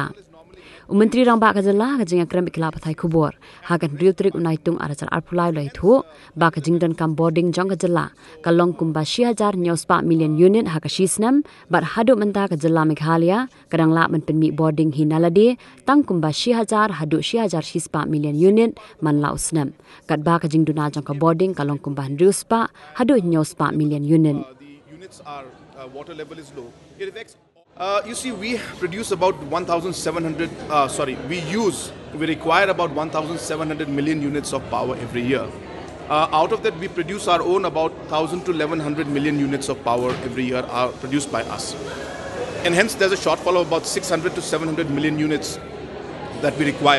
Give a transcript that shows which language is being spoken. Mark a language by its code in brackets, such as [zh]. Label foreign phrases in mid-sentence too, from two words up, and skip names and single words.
[kha] Menteri Rambak Kajala kajing akramik la pathai khubor hagan real trik unaitung arajar arpulai lai thu ba kajing dan kam Bording jong Kajala kalong kumba 6,000 nyospa million unit hakashisnam bar hadu menta Kajala Meghalaya kadang la men penmi Bording hinalade tang kumba 6,000 hadu 6,000 shispa million unit man la usnam kat ba kajing duna jong ka Bording kalong kumba riuspa hadu nyospa million unit. [en] The units are water level is low. It affects. You see, we produce about 1,700. We require about 1,700 million units of power every year. Out of that, we produce our own about 1,000 to 1,100 million units of power every year are produced by us, and hence there's a shortfall of about 600 to 700 million units that we require.